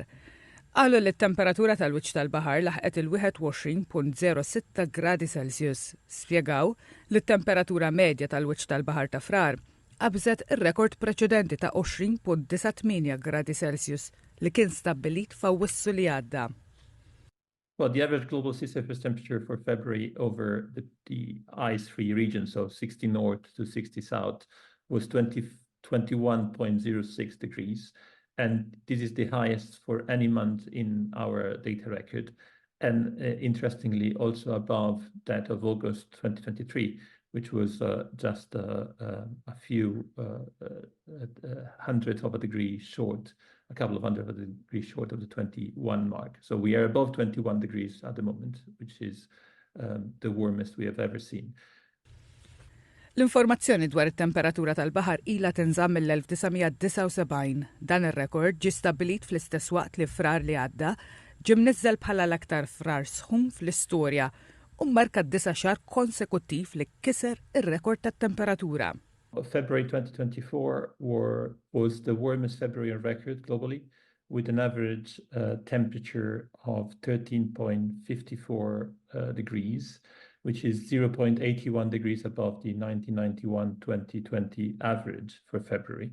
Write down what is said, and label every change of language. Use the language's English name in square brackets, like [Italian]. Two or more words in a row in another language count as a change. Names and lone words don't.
[Maltese] Qalu li t-temperatura tal-wiċċ tal-baħar laħqet il-21.06 gradi Celsius. Spjegaw li t-temperatura medja tal-wiċċ tal-baħar ta' Frar qabżet ir-rekord preċedenti ta' 20.98 gradi Celsius li kien stabbilit f'Awwissu li għadda. [English] Well, the average global sea surface temperature for February over the ice-free region, so 60 north to 60 south, was 21.06 degrees. And this is the highest for any month in our data record. And interestingly, also above that of August 2023, which was just a few hundredths of a degree short, a couple of hundred of a degree short of the 21 mark. So we are above 21 degrees at the moment, which is the warmest we have ever seen. [Maltese] L-informazzjoni dwar it-temperatura tal-baħar ilha tinżamm mill-1979. Dan ir-rekord ġie stabbilit fl-istess waqt li Frar li għadda ġie mniżżel bħala l-aktar frar sħun fl-istorja u mmarka 9 xahar konsekuttiv li kiser ir-rekord tat-temperatura. [English] February 2024 was the warmest February on record globally, with an average temperature of 13.54 degrees, which is 0.81 degrees above the 1991-2020 average for February.